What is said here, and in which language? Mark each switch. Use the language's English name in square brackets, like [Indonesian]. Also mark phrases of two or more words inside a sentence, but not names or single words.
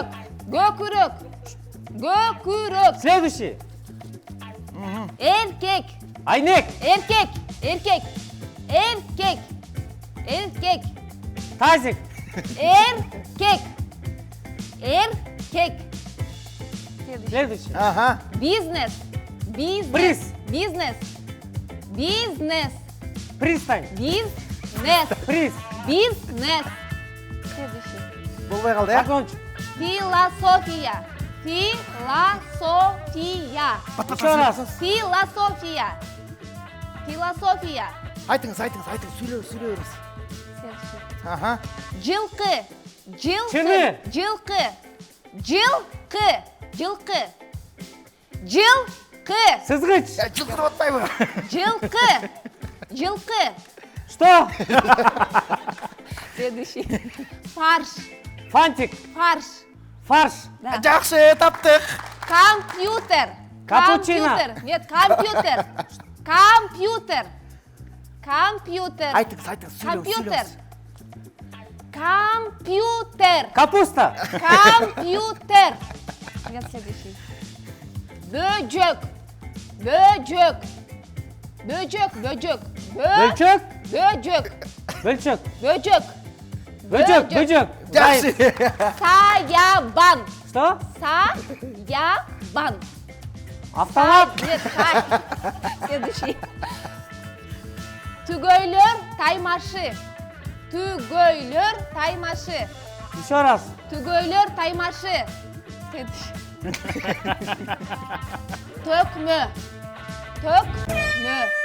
[Kyrgyz] Көкүрөк. Көкүрөк. [Russian] Следующий. [Kyrgyz] Эркек. Айнек. Эркек. Эркек. Эркек. Эркек. [Russian] Тазик. [Kyrgyz] Эркек. Эркек. [Russian] Следующий. Следующий. Ага. [Kyrgyz] Бизнес. Бизнес. [Russian] Приз. [Kyrgyz] Бизнес. Бизнес. [Russian] Пристань. [Kyrgyz] Бизнес. [Russian] Приз. [Kyrgyz] Бизнес. Следующий. Болбой калды, э? [Russian] Закончи. [Kyrgyz] Философия. Философия. [Russian] Еще раз. [Kyrgyz] Философия. Философия. Айтыңыз, сүйлөй бериңиз. [Russian] Следующий. Ага. [Kyrgyz] Жылкы. Жылкы. Чыны. Жылкы. Жылкы. Жылкы. Жылкы. Сызгыч. Жылкырып атпайбы? Жылкы. Жылкы. [Russian] Что? Следующий. Фарш. Фантик. Фарш. Фарш. Да. [Kyrgyz] Жакшы, таптык. Компьютер. [Russian] Капучино. [Kyrgyz] Компьютер. Нет, компьютер. Компьютер. Компьютер. Айтыңыз, айтыңыз, Компьютер. Компьютер. [Russian] Капуста. [Kyrgyz] Компьютер. [Russian] Нет, следующий. [Turkish] Бöcek. Böcek. Böcek. Böcek. [Kyrgyz] Бөлчөк. [Turkish] Böcek. [Kyrgyz] Бөлчөк. [Turkish] Böcek. [Kyrgyz] Бөжөк. Бөжөк. Жакшы. Саябан. [Russian] Что? [Kyrgyz] Саябан. [Russian] Автомат. Нет, следующий. [Kyrgyz] Түгөйлөр таймашы. Түгөйлөр таймашы. [Russian] Еще раз. [Kyrgyz] Түгөйлөр таймашы. Следующий. Төкмө. Төкмө.